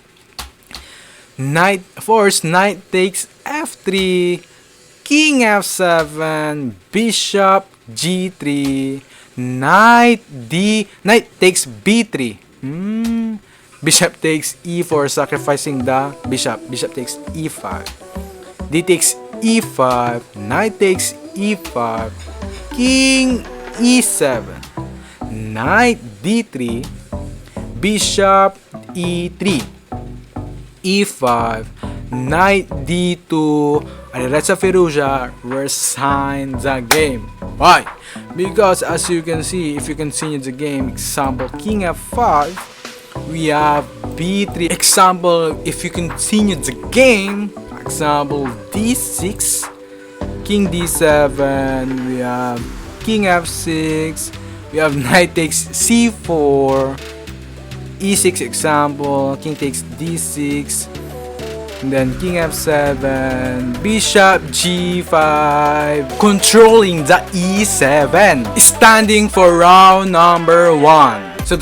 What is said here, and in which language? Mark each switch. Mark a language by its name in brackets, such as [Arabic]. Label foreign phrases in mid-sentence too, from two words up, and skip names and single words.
[English] Knight takes F3, King F7, Bishop G3, Knight takes B3. Bishop takes E4, sacrificing the bishop. Bishop takes E5. D takes E5, Knight takes E5, King E7, Knight D3, Bishop E3, E5, Knight D2, Alireza Firouzja resigned the game. Why? Because as you can see, if you continue the game, example King F5, we have B3. Example, if you continue the game, example D6, King D7, we have King F6, we have Knight takes C4, E6 example, King takes D6, and then King F7, Bishop G5, controlling the E7, standing for round number 1.